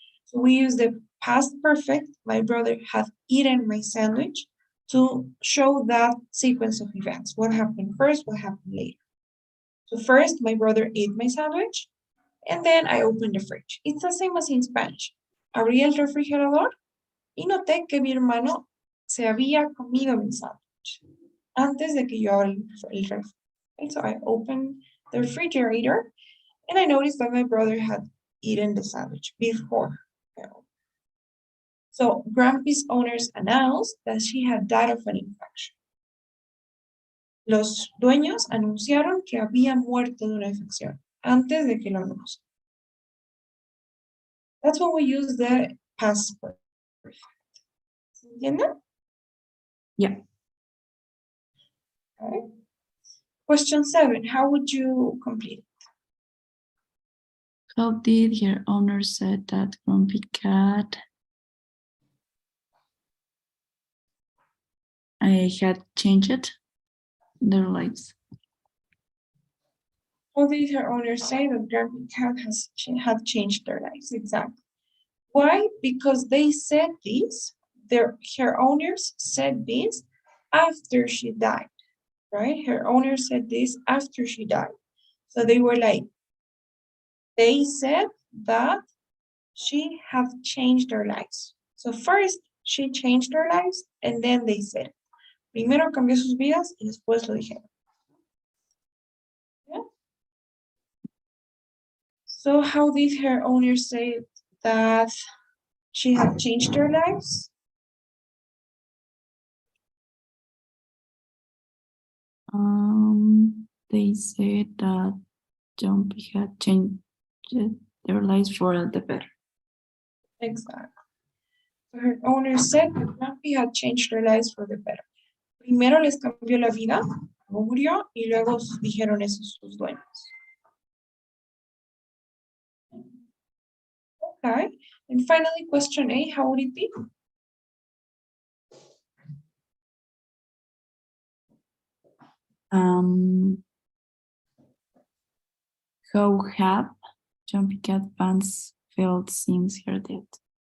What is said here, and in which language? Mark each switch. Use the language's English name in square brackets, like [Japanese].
[English] So we use the past perfect, my brother had eaten my sandwich, to show that sequence of events. What happened first, what happened later. So first, my brother ate my sandwich, and then I opened the fridge. It's the same as in Spanish. [Spanish] Abrí el refrigerador y noté que mi hermano se había comido mi sándwich antes de que yo abra el refri. [English] And so I opened the refrigerator and I noticed that my brother had eaten the sandwich before. So Grumpy's owners announced that she had died of an infection. [Spanish] Los dueños anunciaron que había muerto de una infección antes de que lo anuncien. [English] That's when we use the past perfect. [Spanish] ¿Entienden? [English] Yeah. Okay. Question 7, how would you complete it? How did her owner said that Grumpy Cat had changed their lives? How did her owner say that Grumpy Cat had changed their lives? Exactly. Why? Because they said this, her owners said this after she died, right? Her owner said this after she died. So they were like, they said that she had changed their lives. So first she changed their lives and then they said it. [Spanish] Primero cambió sus vidas y después lo dijeron. [English] Yeah? So how did her owner say that she had changed their lives? They said that Jumpy had changed their lives for the better. Exactly. So her owner said that Grumpy had changed their lives for the better. [Spanish] Primero les cambió la vida, luego murió, y luego dijeron eso sus dueños. [English] Okay, and finally, question A, how would it be? How have Jumpy Cat fans felt since her death?